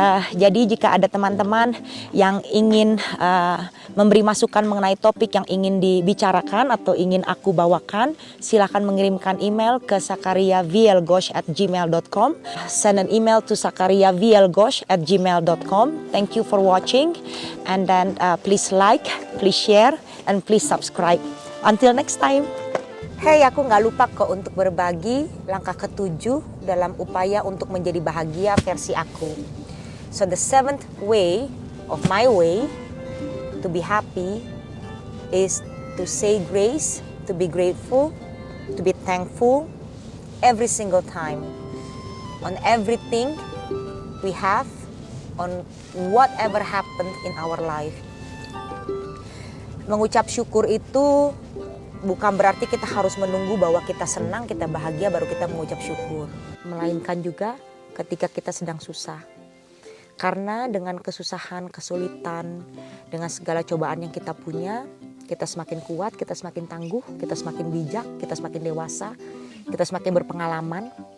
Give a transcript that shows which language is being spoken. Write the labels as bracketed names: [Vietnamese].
[Indonesian] Jadi jika ada teman-teman yang ingin memberi masukan mengenai topik yang ingin dibicarakan atau ingin aku bawakan, silakan mengirimkan email ke sakariavielgosh@gmail.com. [English] Send an email to sakariavielgosh@gmail.com. Thank you for watching, and then please like, please share, and please subscribe. Until next time. [Indonesian] Hey, aku nggak lupa kok untuk berbagi langkah ketujuh dalam upaya untuk menjadi bahagia versi aku. [English] So the seventh way of my way to be happy is to say grace, to be grateful, to be thankful every single time on everything we have, on whatever happened in our life. [Indonesian] Mengucap syukur itu bukan berarti kita harus menunggu bahwa kita senang, kita bahagia baru kita mengucap syukur. Melainkan juga ketika kita sedang susah. Karena dengan kesusahan, kesulitan, dengan segala cobaan yang kita punya, kita semakin kuat, kita semakin tangguh, kita semakin bijak, kita semakin dewasa, kita semakin berpengalaman.